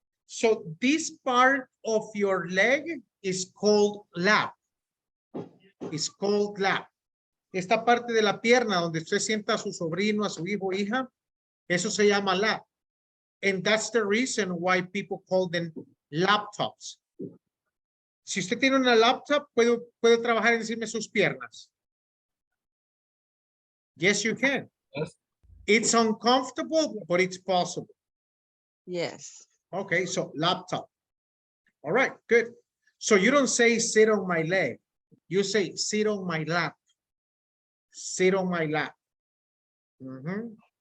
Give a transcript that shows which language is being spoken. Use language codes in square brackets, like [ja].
[en] So this part of your leg is called lap. It's called lap. [es] Esta parte de la pierna donde usted sienta a su sobrino, a su hijo o hija, eso se llama lap. [en] And that's the reason why people call them laptops. [es] Si usted tiene una laptop, puede trabajar encima de sus piernas. [en] Yes, you can. Yes. It's uncomfortable, but it's possible. Yes. Okay, so laptop. All right, good. So you don't say sit on my leg. You say sit on my lap. Sit on my lap. Mhm.